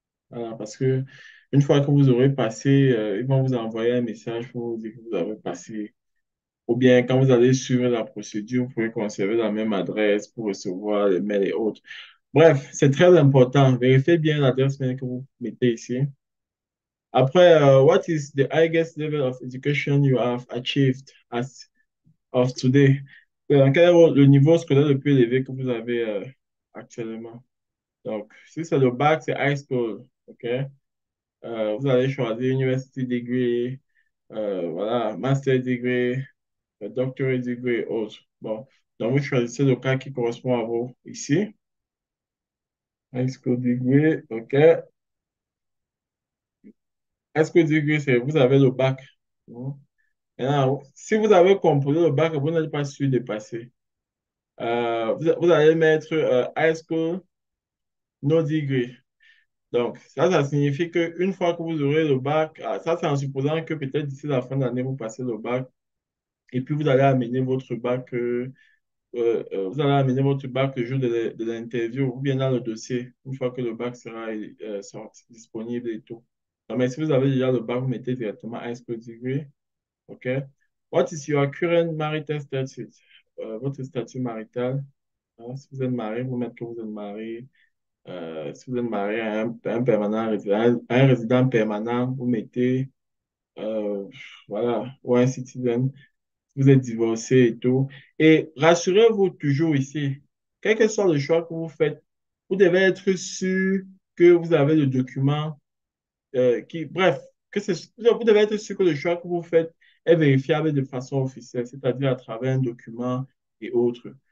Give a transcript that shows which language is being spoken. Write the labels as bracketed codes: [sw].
[fr] Voilà, parce que une fois que vous aurez passé, ils vont vous envoyer un message pour vous dire que vous avez passé. Ou bien, quand vous allez suivre la procédure, vous pouvez conserver la même adresse pour recevoir les mails et autres. Bref, c'est très important. Vérifiez bien l'adresse mail que vous mettez ici. Après, [en] what is the highest level of education you have achieved as of today? [fr] Quel est le niveau scolaire le plus élevé que vous avez actuellement? Donc, si c'est le bac, c'est [en] high school. [fr] OK? Vous allez choisir [en] university degree, [fr] voilà, [en] master degree, doctorate degree, [fr] autre. Bon, donc vous choisissez le cas qui correspond à vous ici. [en] High school degree, OK. [fr] High school degree, c'est vous avez le bac. Bon. Maintenant, si vous avez composé le bac, vous n'êtes pas sûr de passer. Vous allez mettre [en] high school, no degree. [fr] Donc, ça signifie qu'une fois que vous aurez le bac, ça c'est en supposant que peut-être d'ici la fin d'année, vous passez le bac, et puis vous allez amener votre bac, vous allez amener votre bac le jour de l'interview, ou bien dans le dossier, une fois que le bac sera disponible et tout. Non, mais si vous avez déjà le bac, vous mettez directement [en] high school degree, [fr] OK? [en] What is your current marital status? [fr] Votre statut marital, hein, si vous êtes marié, vous mettez que vous êtes marié. Si vous êtes marié à un permanent résident, un résident permanent, vous mettez, euh, voilà, ou un citizen, si vous êtes divorcé et tout. Et rassurez-vous toujours ici, quel que soit le choix que vous faites, vous devez être sûr que vous avez le document bref, vous devez être sûr que le choix que vous faites est vérifiable de façon officielle, c'est-à-dire à travers un document et autres.